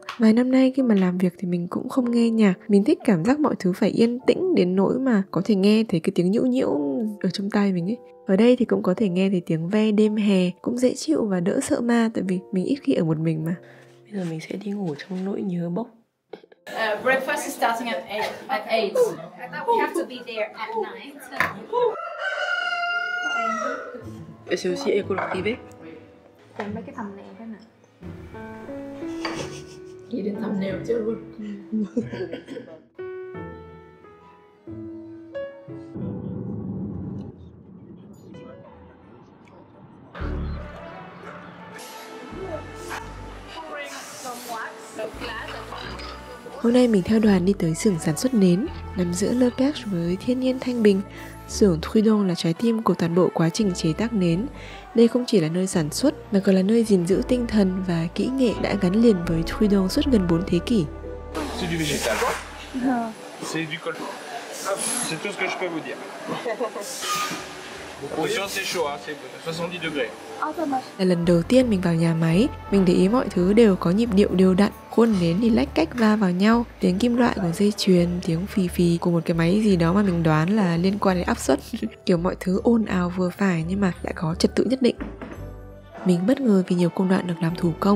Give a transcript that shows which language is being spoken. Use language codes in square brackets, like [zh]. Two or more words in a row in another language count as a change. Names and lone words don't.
[vi] Vài năm nay khi mà làm việc thì mình cũng không nghe nhạc. Mình thích cảm giác mọi thứ phải yên tĩnh đến nỗi mà có thể nghe thấy cái tiếng nhũ nhũ ở trong tai mình ấy. Ở đây thì cũng có thể nghe thấy tiếng ve đêm hè, cũng dễ chịu và đỡ sợ ma tại vì mình ít khi ở một mình mà. Bây giờ mình sẽ đi ngủ trong nỗi nhớ bốc. [en] Breakfast is starting at 8. I thought we have to be there at 9. [fr] Et c'est aussi école privée. [vi] Tìm mấy cái thầm nẹo thế này. Nghĩ đến thầm nèo chứ luôn. Hôm nay mình theo đoàn đi tới xưởng sản xuất nến nằm giữa Le Perche với thiên nhiên thanh bình. Xưởng Trudon là trái tim của toàn bộ quá trình chế tác nến. Đây không chỉ là nơi sản xuất mà còn là nơi gìn giữ tinh thần và kỹ nghệ đã gắn liền với Trudon suốt gần 4 thế kỷ. [fr] C'est du végétal. C'est du col. C'est tout ce que je peux vous dire. Attention, c'est chaud, c'est 70 degrés. [vi] Là lần đầu tiên mình vào nhà máy, mình để ý mọi thứ đều có nhịp điệu đều đặn. Khuôn nến thì lách cách va vào nhau, tiếng kim loại của dây chuyền, tiếng phì phì của một cái máy gì đó mà mình đoán là liên quan đến áp suất. Kiểu mọi thứ ồn ào vừa phải nhưng mà lại có trật tự nhất định. Mình bất ngờ vì nhiều công đoạn được làm thủ công.